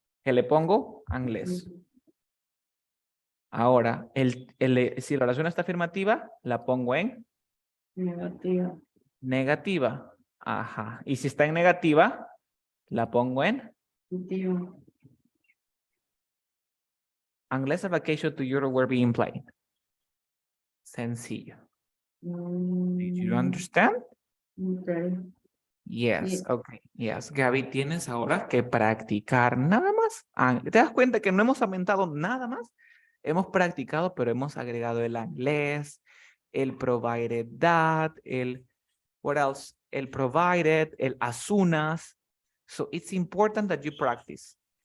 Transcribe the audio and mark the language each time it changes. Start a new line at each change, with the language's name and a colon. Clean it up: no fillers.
Spanish: que le pongo unless. Ahora, si la oración está afirmativa, la pongo en Negativa. negativa. Ajá. Y si está en negativa, la pongo en Positiva.
English: unless a vacation to Europe were being planned.
Spanish: Sencillo.
English: Did you understand? Okay. Yes,
Spanish: Sí.
English: okay.
Spanish: Yes, Gaby, tienes ahora que practicar nada más. ¿Te das cuenta que no hemos aumentado nada más? Hemos practicado, pero hemos agregado el inglés, el provided that,
English: what else?
Spanish: El provided, el as soon as.
English: So it's important that you practice.